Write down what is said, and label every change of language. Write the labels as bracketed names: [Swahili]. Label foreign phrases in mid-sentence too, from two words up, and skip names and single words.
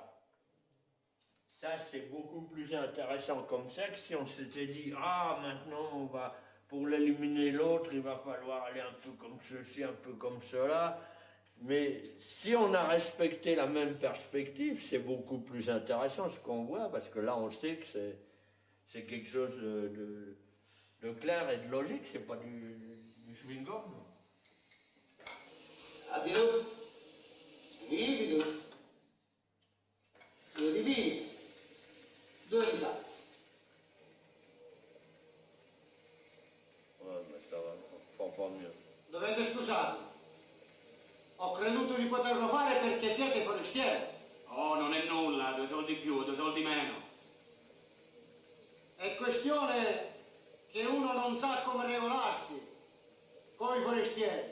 [French] Ça, c'est beaucoup plus intéressant comme ça que si on s'était dit, ah, maintenant, on va, pour l'éliminer l'autre, il va falloir aller un peu comme ceci, un peu comme cela. Mais si on a respecté la même perspective, c'est beaucoup plus intéressant ce qu'on voit, parce que là, on sait que c'est quelque chose de clair et de logique, c'est pas du chewing-gum. [Italian] Addio. Livido. Rivivi. 2 tassi. [French] Ouais, mais ça va, fa pas mieux. [Italian] Dovete scusarmi. Ho creduto di poterlo fare perché siete forestieri. Oh, non è nulla, 2 soldi più, 2 soldi meno. È questione che uno non sa come regolarsi con i forestieri.